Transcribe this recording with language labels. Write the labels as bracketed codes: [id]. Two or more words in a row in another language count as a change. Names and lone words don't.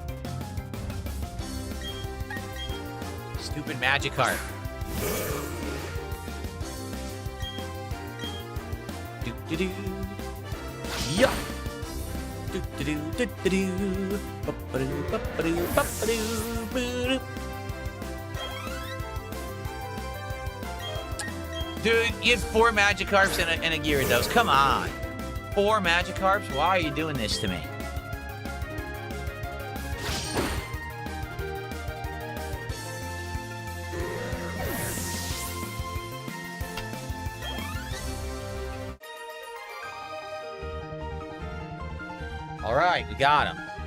[en] Stupid Magikarp. Do-do-do. Yeah. Do-do-do, do-do-do. Ba-ba-do, ba-ba-do, ba-ba-do, boo-doo. Dude, you had 4 Magikarps and a Gyarados. Come on. 4 Magikarps? Why are you doing this to me? All right, we got him.